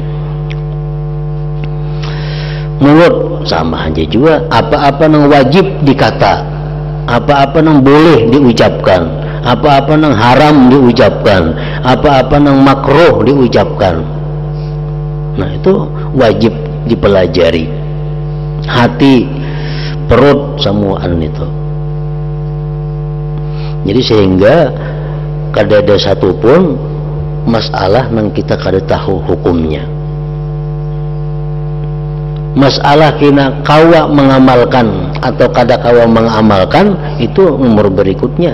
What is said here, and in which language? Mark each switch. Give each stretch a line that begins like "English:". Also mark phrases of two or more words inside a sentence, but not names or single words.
Indonesian: Mulut sama aja juga, apa-apa yang wajib dikata, apa-apa yang boleh diucapkan, apa-apa yang haram diucapkan, apa-apa yang makruh diucapkan. Nah, itu wajib dipelajari. Hati, perut, semuaan itu.
Banjar: Jadi sehingga kada ada satupun masalah yang kita kada tahu hukumnya. Masalah kena kawa mengamalkan atau kada kawa mengamalkan, itu nomor berikutnya.